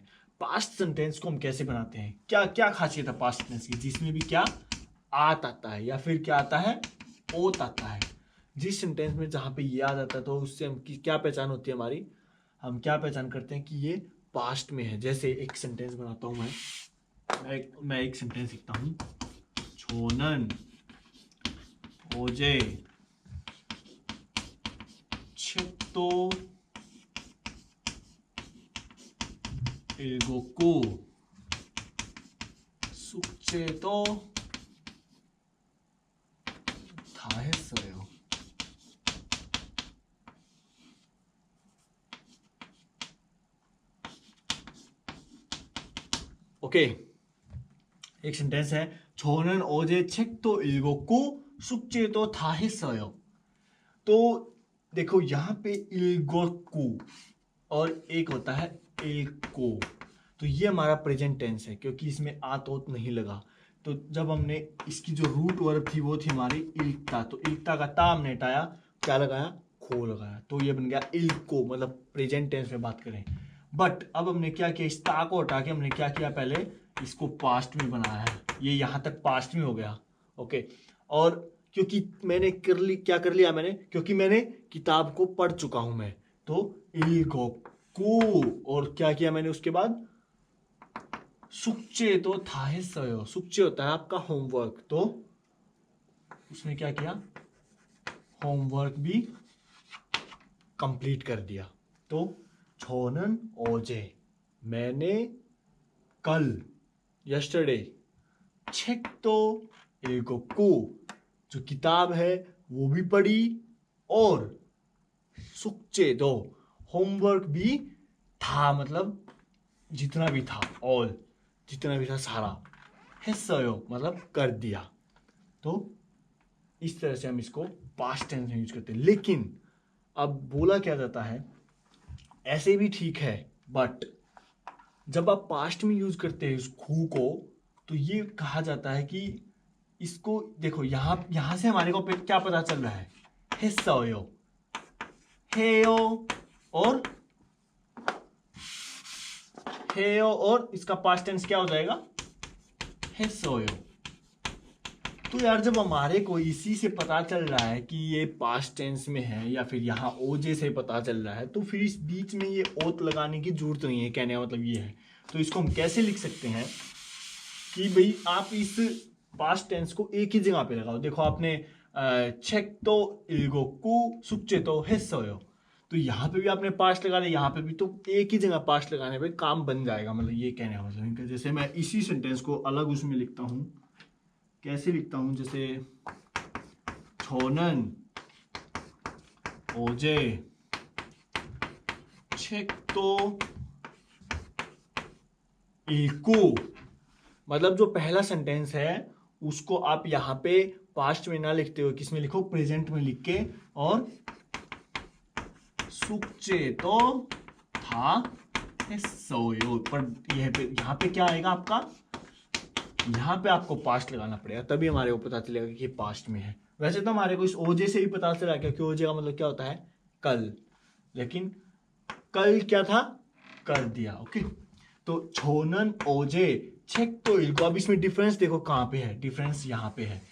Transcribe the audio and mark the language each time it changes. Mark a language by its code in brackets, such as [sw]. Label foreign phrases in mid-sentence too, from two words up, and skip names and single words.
[en] past sentence [hi] को हम कैसे बनाते हैं, क्या क्या खासियत है [en] past tense [hi] की, जिसमें भी क्या आत आता है या फिर क्या आता है, ओत आता है। जिस सेंटेंस में जहां पे ये आ जाता है तो उससे हम क्या पहचान होती है हमारी, हम क्या पहचान करते हैं कि ये पास्ट में है। जैसे एक सेंटेंस बनाता हूं मैं एक सेंटेंस लिखता हूं, [ko] 저는 어제 책도 읽었고 숙제도 다 했어요. [hi] ओके, एक सेंटेंस है, [ko] 저는 어제 책도 읽었고 숙제도 다 했어요। [hi] तो देखो यहाँ पे इल्गोकू और एक होता है इल्को, तो ये हमारा [en] present tense [hi] है क्योंकि इसमें आतोत नहीं लगा। तो जब हमने इसकी जो [en] root verb [hi] थी वो थी हमारी इल्कता, तो इल्कता का ता हमने हटाया, क्या लगाया, खो लगाया, तो ये बन गया इल्को, मतलब [en] present tense [hi] में बात करें। बट अब हमने क्या किया, इस ता को हटा के हमने क्या किया, पहले इसको पास्ट में बनाया है, ये यहाँ तक पास्ट में हो गया। ओके, और क्योंकि मैंने क्या कर लिया मैंने, क्योंकि मैंने किताब को पढ़ चुका हूं मैं, तो इल्गोकू, और क्या किया मैंने उसके बाद, [ko] 숙제 तो 다 했어요। [hi] 숙제 होता है आपका होमवर्क, तो उसने क्या किया, होमवर्क भी कंप्लीट कर दिया। [ko] तो 저는 어제, [hi] मैंने कल, यस्टरडे, [ko] 책도 읽었고, [hi] जो किताब है वो भी पढ़ी, और 숙제도 होमवर्क भी था, मतलब जितना भी था, ऑल जितना भी था सारा, 했어요 मतलब कर दिया। तो इस तरह से हम इसको [en] past tense [hi] में यूज करते हैं। लेकिन अब बोला क्या जाता है, ऐसे भी ठीक है, बट जब आप पास्ट में यूज करते हैं इस खू को, तो ये कहा जाता है कि इसको देखो, यहां से हमारे को क्या पता चल रहा है, [ko] 했어요, 해요, [hi] और हेयो, और इसका [en] past tense [hi] क्या हो जाएगा, 했어요। तो यार जब हमारे को इसी से पता चल रहा है कि ये [en] past tense [hi] में है या फिर यहाँ ओजे से पता चल रहा है, तो फिर इस बीच में ये ओत लगाने की जरूरत नहीं है। कहने का मतलब ये है, तो इसको हम कैसे लिख सकते हैं कि भाई आप इस [en] past tense [hi] को एक ही जगह पे लगाओ। [ko] देखो आपने 책도 읽었고 숙제도 했어요, [hi] तो यहाँ पे भी आपने पास्ट लगा दिया, यहाँ पे भी, तो एक ही जगह पास्ट लगाने पे काम बन जाएगा। मतलब ये कहने का मतलब इनका। जैसे मैं इसी सेंटेंस को अलग उसमें लिखता हूँ, कैसे लिखता हूँ, जैसे [ko] 저는 어제 책도 읽고, [hi] मतलब जो पहला सेंटेंस है उसको आप यहाँ पे पास्ट में ना लिखते हो, किसमें लिखो, प्रेजेंट में लिख के, और [ko] 숙제도 다 했어요, [hi] पर यहाँ पे क्या आएगा आपका, यहाँ पे आपको पास्ट लगाना पड़ेगा, तभी हमारे को पता चलेगा कि ये पास्ट में है। वैसे तो हमारे को इस ओजे से ही पता चला, क्योंकि ओजे का मतलब क्या होता है, कल, लेकिन कल क्या था, कर दिया। ओके, तो [ko] 저는 어제 책도 읽고, [hi] अब इसमें डिफरेंस देखो कहाँ पे है, डिफरेंस यहाँ पे है।